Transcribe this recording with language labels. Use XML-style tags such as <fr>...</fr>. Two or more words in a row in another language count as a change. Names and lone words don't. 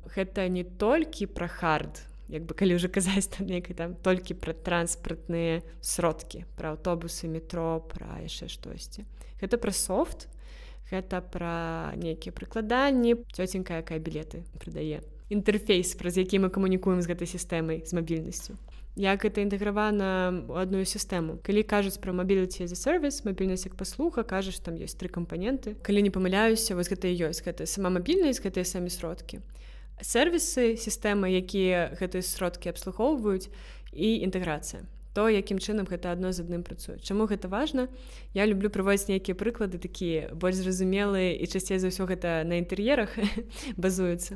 <be>Гэта не толькі пра хард, як бы калі ўжо казаць там некай там толькі пра транспартныя сродкі, пра аўтобусы, метро, пра яшчэ штосьці. Гэта пра софт, гэта пра нейкія прыкладанні, цёценька, якая білеты прадае. Інтэрфейс, праз які мы камунікуем з гэтай сістэмай, з мабільнасцю. Як гэта інтэгравана ў адну сістэму. Калі кажуць пра</be> <en>mobility as a service,</en> <be>мабільнасць як паслуга, кажаш, там ёсць 3 кампаненты. Калі не памыляюся, вось гэта і ёсць. Гэта сама мабільнасць, гэтыя самі сродкі. Сервісы, сістэмы, якія гэтыя сродкі абслугоўваюць, і інтэграцыя. То, якім чынам гэта адно з адным працуе. Чаму гэта важна? Я люблю прыводзіць нейкія прыклады такія больш зразумелыя і часцей за ўсё гэта на інтэр'ерах базуецца.</be>